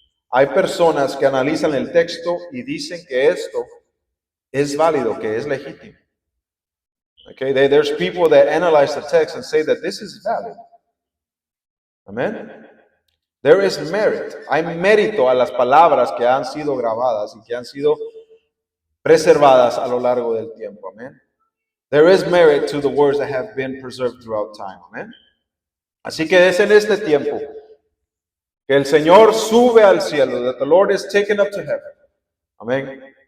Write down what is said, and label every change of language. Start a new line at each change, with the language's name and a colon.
Spanish: Hay personas que analizan el texto y dicen que esto es válido, que es legítimo.
English: Okay, there's people that analyze the text and say that this is valid. Amen. There is merit.
Spanish: Hay mérito a las palabras que han sido grabadas y que han sido preservadas a lo largo del tiempo.
English: Amen. There is merit to the words that have been preserved throughout time. Amen.
Spanish: Así que es en este tiempo que el Señor sube al cielo,
English: that the Lord is taken up to heaven.
Spanish: Amén.